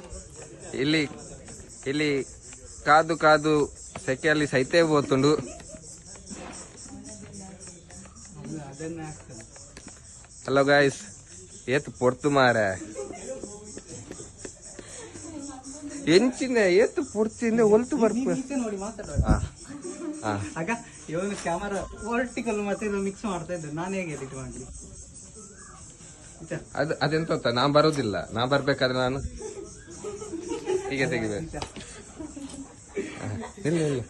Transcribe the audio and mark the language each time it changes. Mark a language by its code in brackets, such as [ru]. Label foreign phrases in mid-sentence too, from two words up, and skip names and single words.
[kn] ಇಲ್ಲಿ ಕಾದು ಸೆಕೆಯಲ್ಲಿ ಸೈತೇ ಹೋಗ್ತುಂಡು. [en] hello guys, [tcy] ಏತ್ ಪೊರ್ತು ಮಾರೆ ಎಂಚಿನ ಏತ್ ಪೊರ್ತಿಂದ ಒಲ್ತು ಬರ್ಪ [kn] ನೋಡಿ ಮಾತಾಡುವ. ಆಗ ಇವನು [en] camera vertical [kn] ಮತ್ತೆ ಮಿಕ್ಸ್ ಮಾಡ್ತಾ ಇದ್ದೆ. ನಾನು ಹೇಗೆ ಎಡಿಟ್ ಮಾಡ್ಲಿ? ಅದೆಂತ ನಾ ಬರೋದಿಲ್ಲ. ನಾ ಬರ್ಬೇಕಾದ್ರೆ ನಾನು ಹೀಗೆ ತೆಗಿಬೇಕು. ಇಲ್ಲ